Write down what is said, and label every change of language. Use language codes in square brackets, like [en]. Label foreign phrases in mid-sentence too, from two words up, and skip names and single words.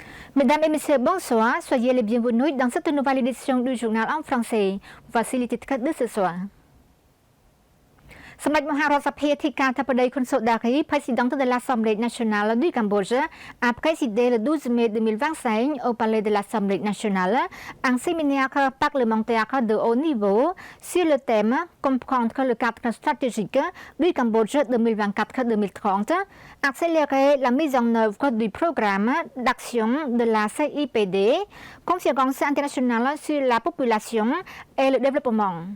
[fr] Mesdames et messieurs, bonsoir. Soyez les bienvenus dans cette nouvelle édition du journal en français. Voici les titres de ce soir. [km] សម្ដេចមហារដ្ឋសភាធិការធិបតីខុនសូដារី [fr] président de l'Assemblée nationale du Cambodge a présidé le 12 mai 2025 au palais de l'Assemblée nationale un séminaire parlementaire de haut niveau sur le thème comprendre le cadre stratégique du Cambodge 2024-2030, accélérer la mise en œuvre du programme d'action de la CIPD, conférence internationale sur la population et le développement.